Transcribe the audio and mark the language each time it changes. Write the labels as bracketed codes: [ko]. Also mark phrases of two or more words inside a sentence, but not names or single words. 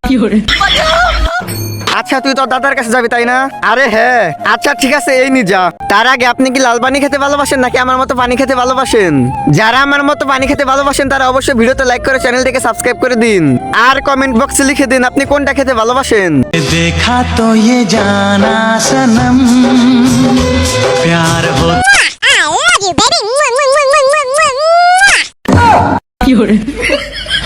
[bn] আচ্ছা তুই তোর দাদার কাছে যাবি তাই না? আরে হ্যাঁ। আচ্ছা ঠিক আছে এই নি যা। তার আগে আপনি কি লাল পানি খেতে ভালোবাসেন নাকি আমার মতো পানি খেতে ভালোবাসেন? যারা আমার মতো পানি খেতে ভালোবাসেন তারা অবশ্যই ভিডিওতে লাইক করে চ্যানেলটিকে সাবস্ক্রাইব করে দিন। আর কমেন্ট বক্সে লিখে দিন আপনি কোনটা খেতে ভালোবাসেন। [hi] देखा तो ये जाना सनम प्यार हो [en] I love you, baby.